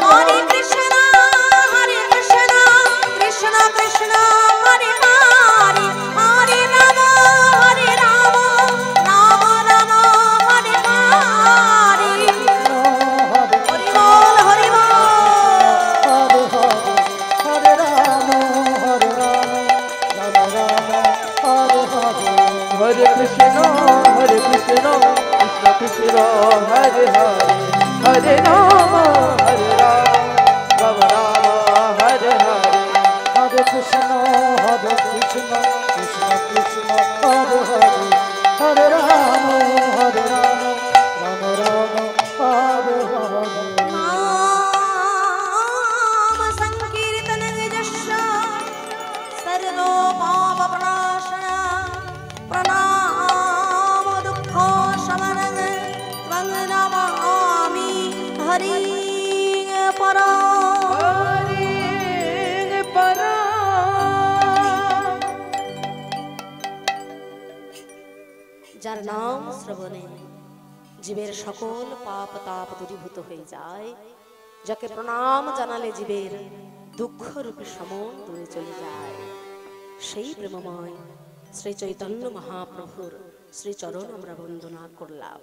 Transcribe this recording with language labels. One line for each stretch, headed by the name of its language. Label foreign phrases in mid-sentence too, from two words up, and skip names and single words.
Sanskrit: হরে কৃষ্ণ কৃষ্ণ কৃষ্ণ হরে হরে হরে রাম রাম রাম হরে হরে।
Bangla: হরি বল হরি বল।
Sanskrit: হরে হরে রাম রাম হরে হরে। হরে কৃষ্ণ কৃষ্ণ কৃষ্ণ হরে হরে হরে রাম রাম রাম হরে হরে। হরে কৃষ্ণ কৃষ্ণ কৃষ্ণ হরে হরে হরে রাম রাম রাম হরে হরে। नाम संकीर्तन यशः सर्वो पाप प्रणाशन प्रणाम दुःख शमनं त्वं नमामि हरि परा।
Bangla: যার নাম শ্রবণে জীবের সকল পাপ তাপ দূরীভূত হয়ে যায়, যাকে প্রণাম জানালে জীবের দুঃখ রূপী সমন দূরে চলে যায়, সেই প্রেমময় শ্রী চৈতন্য মহাপ্রভুর শ্রী চরণ আমরা বন্দনা করলাম।